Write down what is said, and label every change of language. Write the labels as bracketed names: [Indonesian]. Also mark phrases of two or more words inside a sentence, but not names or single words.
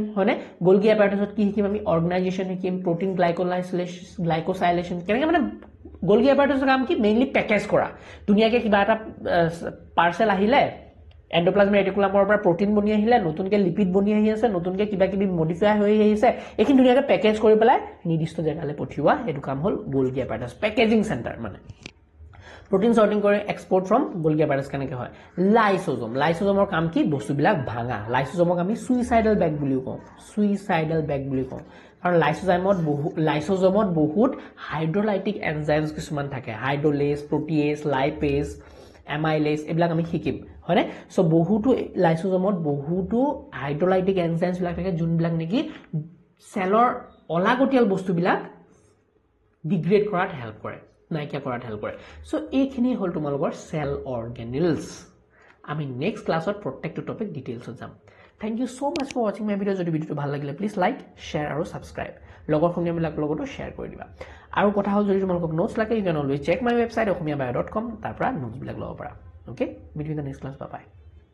[Assamese] হয়নে [English] Golgi apparatusত [Assamese] কি শিকিম আমি অৰ্গানাইজেশ্যন শিকিম [English] protein glycosylation [Assamese] কেনেকে মানে [English] Golgi apparatusৰ [Assamese] কাম কি [English] mainly package [Assamese] কৰা দুনিয়াকে কিবা এটা পাৰ্সেল আহিলে [English] endoplasmic reticulumৰ [Assamese] পৰা প্ৰটিন বনি আহিলে নতুনকে লিপিড বনি আহি আছে নতুনকে কিবা কিবি মডিফাই হৈ আহিছে এইখিনি দুনিয়াকে প্যাকেজ কৰি পেলাই নিৰ্দিষ্ট জায়গালৈ পঠিওৱা এটো কাম হ'ল [English] Golgi apparatus packaging centre [Assamese] মানে [English] protein sorting [Assamese] কৰে [English] export from Golgi apparatus [Assamese] কেনেকে হয় লাইসোজোমৰ কাম কি বস্তুবিলাক ভাঙা লাইসোজোমক আমি [English] suicidal bag [Assamese] বুলি কওঁ কাৰণ লাইসোজোমত বহুত [English] hydrolytic enzymes [Assamese] কিছুমান থাকে [English] hydrolase protease lipase amylase [Assamese] এইবিলাক আমি শিকিম হয়নে সো বহুতো লাইসোজোমত বহুতো [English] hydrolytic enzymes [Assamese] বিলাক থাকে যোনবিলাক নেকি সেলৰ অলাগতিয়াল বস্তুবিলাক ডিগ্ৰেড কৰাত হেল্প কৰে নাইকিয়া কৰাত হেল্প কৰে সো এইখিনি হল তোমালোকৰ [English] cell organelles [Assamese] আমি [English] next classত [Assamese] প্ৰত্যেকটো [English] topic detailsত [Assamese] যাম [English] thank you so much for watching my video [Assamese] যদি ভিডিওটো ভাল লাগিলে [English] please like share [Assamese] আৰু সাবস্ক্ৰাইব লগৰ সংগীবিলাকৰ লগতো শেয়াৰ কৰি দিবা আৰু কথা হ'ল যদি তোমালোকক নোটছ লাগে [English] you can always check my website okhmiabio.com [Assamese] তাৰ পৰা নোটছ বিলাক ল'ব পাৰা [English] okay meet in the next class bye bye